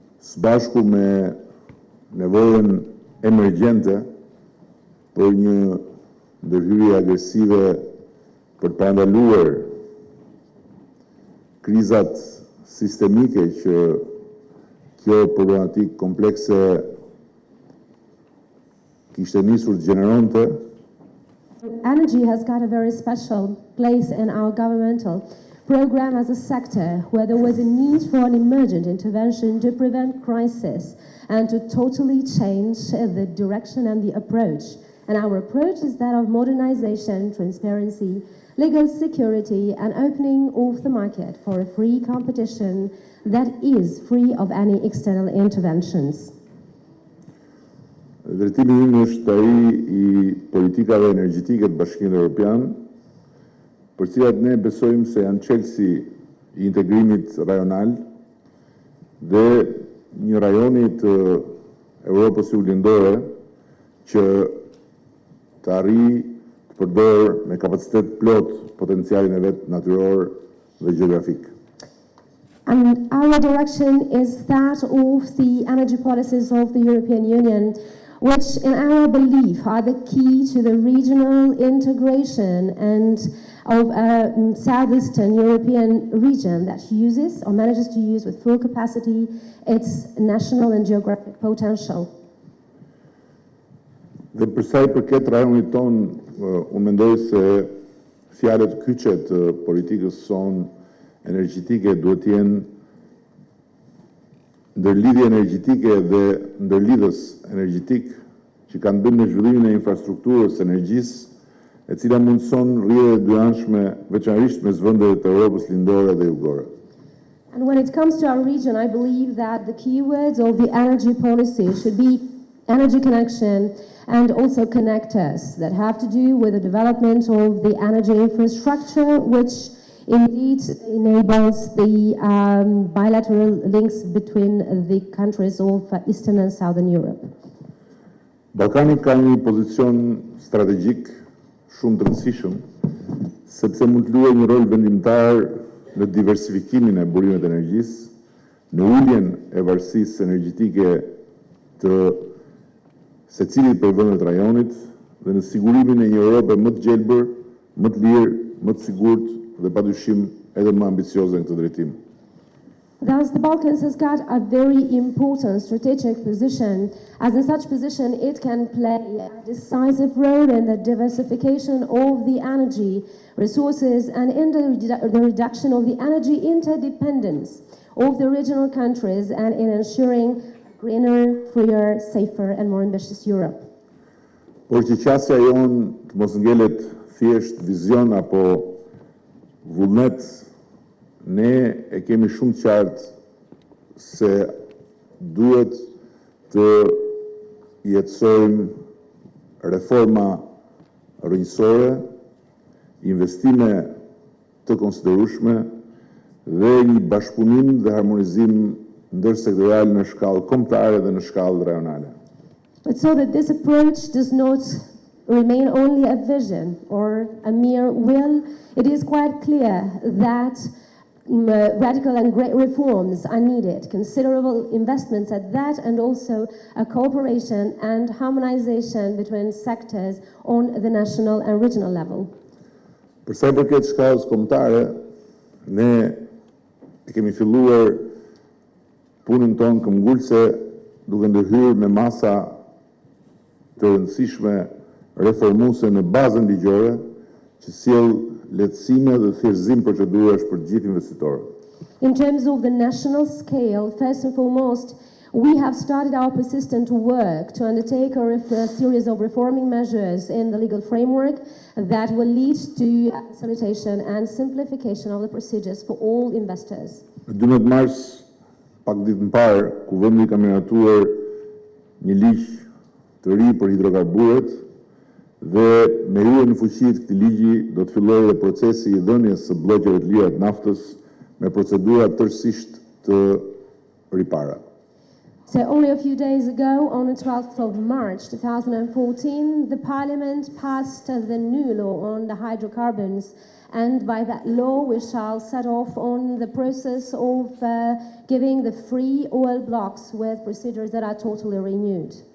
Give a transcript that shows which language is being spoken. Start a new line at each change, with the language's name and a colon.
Albanian: së bashku me nevojën emergjente për një ndërhyrje agresive për të parandaluar krizat sistemike që kjo problematikë komplekse kishte nisur të gjeneronte.
English: Energy has got a very special place in our governmental program as a sector where there was a need for an emergent intervention to prevent crisis and to totally change the direction and the approach. And our approach is that of modernization, transparency, legal security, and opening of the market for a free competition that is free of any external interventions.
Albanian: Drejtimi im është ai i politikave energjetike të Bashkimit Evropian, për cilat ne besojmë se janë çelësi i integrimit rajonal dhe një rajoni të Europës Juglindore që të arrijë të përdorë me kapacitet plot potencialin e vet natyror dhe gjeografik.
English: And our direction is that of the energy policies of the European Union, which in our belief are the key to the regional integration and of a southeastern European region that uses or manages to use with full capacity its national and geographic potential.
Albanian: Dhe përsa i përket rajonit ton, unë mendoj se fjalët kyçe të politikës son energjetike duhet të jenë ndërlidhje energjetike dhe ndërlidhës energjetik që kanë bërë në zhvillimin e infrastrukturës energjisë, e cila mundëson rrjedhje dyanshme veçanërisht mes vendeve të Europës lindore dhe jugore.
English: And when it comes to our region, I believe that the keywords of the energy policy should be energy connection and also connectors that have to do with the development of the energy infrastructure, which indeed enables the bilateral links between the countries of Eastern and Southern Europe.
Albanian: Ballkani ka një pozicion strategjik shumë të rëndësishëm, sepse mund të luajë një rol vendimtar në diversifikimin e burimeve të energjisë, në uljen e varësisë energjetike të secilit prej vendeve të rajonit dhe në sigurimin e një Europe më të gjelbër, më të lirë, më të sigurt dhe padyshim edhe më ambicioze në këtë drejtim.
English: Thus, the Balkans has got a very important strategic position. As in such position, it can play a decisive role in the diversification of the energy resources and in the reduction of the energy interdependence of the regional countries and in ensuring a greener, freer, safer and more ambitious Europe.
Albanian: Por që qasja jonë të mos ngelet thjesht vizion apo vullnet, ne e kemi shumë qartë se duhet të jetësojmë reforma rrënjësore, investime të konsiderueshme dhe një bashkëpunim dhe harmonizim ndërsektorial në shkallë kombëtare dhe në shkallë rajonale.
English: But so that this approach does not remain only a vision or a mere will, it is quite clear that radical and great reforms are needed, considerable investments at that, and also a cooperation and harmonization between sectors on the national and regional level.
Albanian: Për sa i përket shkallës kombëtare, ne e kemi filluar punën tonë këmbgulse duke ndërhyrë me masa të rëndësishme reformuese në bazën ligjore që sjell lehtësime dhe thjeshtësim procedurash për gjithë investitorët.
English: In terms of the national scale, first and foremost, we have started our persistent work to undertake a series of reforming measures in the legal framework that will lead to facilitation and simplification of the procedures for all investors.
Albanian: Në 12 mars, pak ditë më parë, Kuvendi ka miratuar një ligj të ri për hidrokarburët dhe me hyrjen në fuqi të këtij ligji do të fillojë dhe procesi i dhënies së blloqeve të lira të naftës me procedura tërësisht të ripara.
English: So only a few days ago, on the 12th of March 2014, the Parliament passed the new law on the hydrocarbons, and by that law we shall set off on the process of giving the free oil blocks with procedures that are totally renewed.